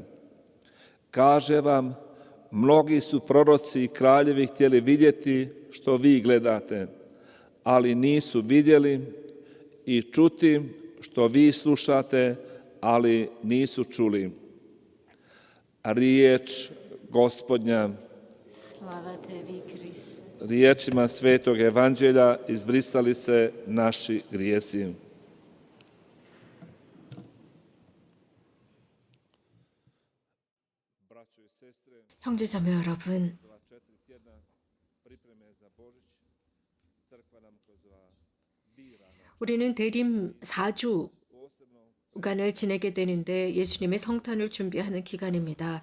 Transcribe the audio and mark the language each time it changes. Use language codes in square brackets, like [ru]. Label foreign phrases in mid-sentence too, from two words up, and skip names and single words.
[hr] Kaže vam, mnogi su proroci i kraljevi htjeli vidjeti što vi gledate, ali nisu vidjeli, i čuti što vi slušate, ali nisu čuli. Riječ Gospodnja. Slava tebi, Kriste. Riječima Svetog Evanđelja izbrisali se naši grijesi. [ko] 형제자매 여러분, 우리는 대림 4주간을 지내게 되는데 예수님의 성탄을 준비하는 기간입니다.